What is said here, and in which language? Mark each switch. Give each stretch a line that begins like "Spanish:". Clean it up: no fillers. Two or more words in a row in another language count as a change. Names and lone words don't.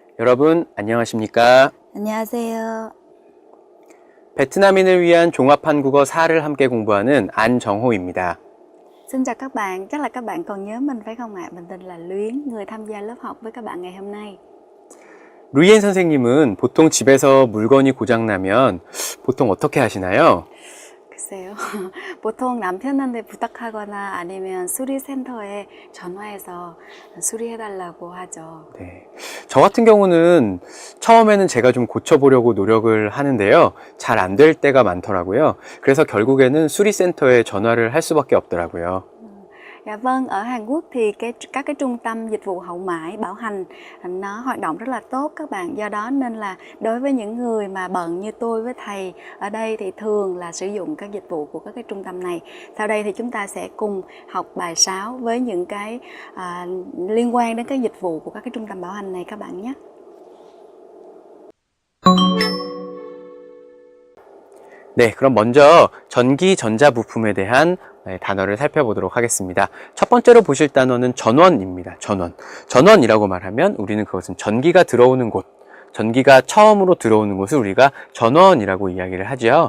Korean: 여러분 안녕하십니까? 안녕하세요. 베트남인을 위한 종합 한국어 4를 함께 공부하는 안정호입니다.
Vietnamese: Xin chào các bạn, chắc là các bạn còn nhớ mình phải không ạ? Mình tên là Luyến, người tham gia lớp học với các bạn ngày hôm nay.
Korean: 루이엔 선생님은 보통 집에서 물건이 고장나면 보통 어떻게 하시나요? 글쎄요. 보통 남편한테 부탁하거나 아니면 수리센터에 전화해서 수리해달라고 하죠. 네, 저 같은 경우는 처음에는 제가 좀 고쳐보려고 노력을 하는데요. 잘 안 될 때가 많더라고요. 그래서 결국에는 수리센터에 전화를 할 수밖에 없더라고요.
Vietnamese: Dạ vâng, ở Hàn Quốc thì các cái trung tâm dịch vụ hậu mãi bảo hành nó hoạt động rất là tốt các bạn. Do đó nên là đối với những người mà bận như tôi với thầy ở đây thì thường là sử dụng các dịch vụ của các cái trung tâm này. Sau đây thì chúng ta sẽ cùng học bài 6 với những cái liên quan đến các dịch vụ của các cái trung tâm bảo hành này các bạn nhé.
Korean: 네, 그럼 먼저 전기 전자 부품에 대한 단어를 살펴보도록 하겠습니다. 첫 번째로 보실 단어는 전원입니다. 전원. 전원이라고 말하면 우리는 그것은 전기가 들어오는 곳, 전기가 처음으로 들어오는 곳을 우리가 전원이라고 이야기를 하죠.